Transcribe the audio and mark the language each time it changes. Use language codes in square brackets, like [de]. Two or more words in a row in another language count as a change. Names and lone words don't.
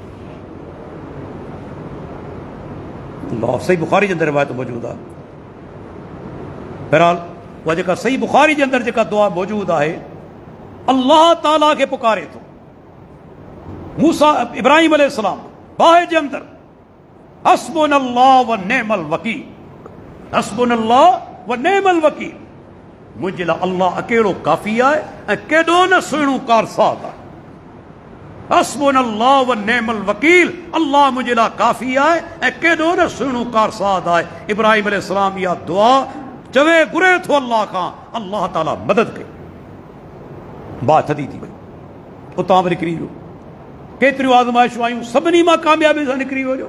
[sd] अल्लाह, सही बुखारी जे अंदरि रिवायत मौजूदु आहे। बहरहाल उहा जेका सही बुखारी जे अंदरि जेका दुआ मौजूदु आहे, अल्लाह ताला खे पुकारे थो। मूसा इब्राहिम अलैहिस्सलाम बाहि जे अंदरि, [ar] حسبنا الله ونعم الوكيل، حسبنا الله ونعم الوكيل. [sd] मुंहिंजे लाइ अल्लाह अकेलो काफ़ी आहे ऐं केॾो न सुहिणो कारसाज़ आहे। [ar] حسبنا الله ونعم الوكيل, [sd] अल्लाह मुंहिंजे लाइ काफ़ी आहे ऐं केॾो न सुहिणो कारसाज़ आहे। इब्राहिम अलैहिस्सलाम इहा दुआ चवे घुरे थो अल्लाह खां, अल्लाह ताला मदद कई। बाहि थदी थी वई, उतां बि निकिरी वियो। केतिरियूं आज़माइशूं आयूं, सभिनी मां कामयाबी सां निकिरी वियो।